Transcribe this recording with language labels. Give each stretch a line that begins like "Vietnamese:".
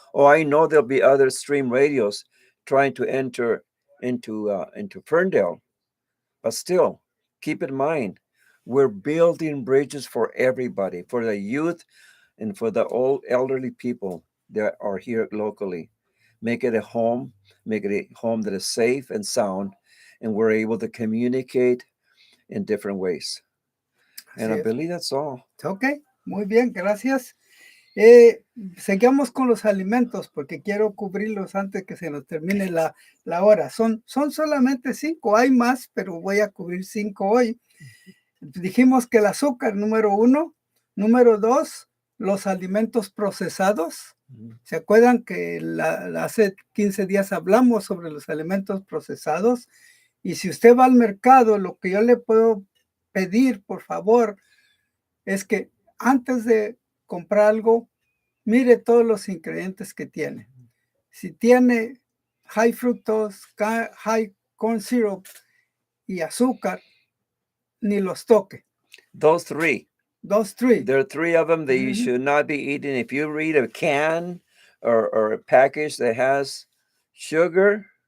English: Oh, I know there'll be other stream radios trying to enter into Ferndale, but still, keep in mind, we're building bridges for everybody, for the youth and for the old elderly people that are here locally. Make it a home, make it a home that is safe and sound, and we're able to communicate in different ways. And I believe that's all.
Spanish: Ok, muy bien, gracias. Seguimos con los alimentos porque quiero cubrirlos antes que se nos termine la hora. Son solamente 5, hay más, pero voy a cubrir 5 hoy. Dijimos que el azúcar, número 1. Número 2, los alimentos procesados. ¿Se acuerdan que hace 15 días hablamos sobre los alimentos procesados? Y si usted va al mercado, lo que yo le puedo pedir, por favor, es que antes de comprar algo, mire todos los ingredientes que tiene. Si tiene
English: high fructose, high corn syrup
Spanish: y azúcar, ni los toque.
English: Those three. There are 3 of them that you should not be eating. If you read a can or a package that has sugar,